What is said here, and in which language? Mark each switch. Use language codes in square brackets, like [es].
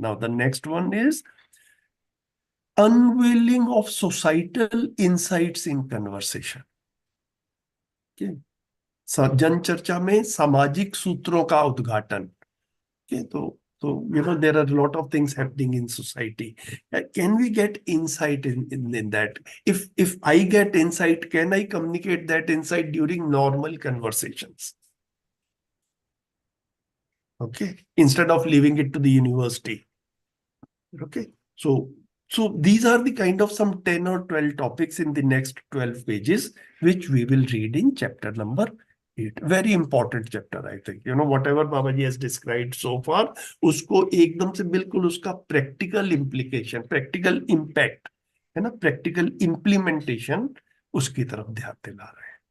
[en] Now the next one is unveiling of societal insights in conversation. Okay. [hi] जन चर्चा में सामाजिक सूत्रों का उद्घाटन. [en] Okay, so there are a lot of things happening in society. Can we get insight in that? If I get insight, can I communicate that insight during normal conversations? Okay, instead of leaving it to the university. Okay, so these are the kind of some 10 or 12 topics in the next 12 pages, which we will read in chapter number 8. Very important chapter, I think. Whatever Babaji has described so far, [hi] उसको एकदम से बिल्कुल उसका [en] practical implication, practical impact, [hi] है ना, [en] practical implementation, [hi] उसकी तरफ ध्यान दिला रहे हैं.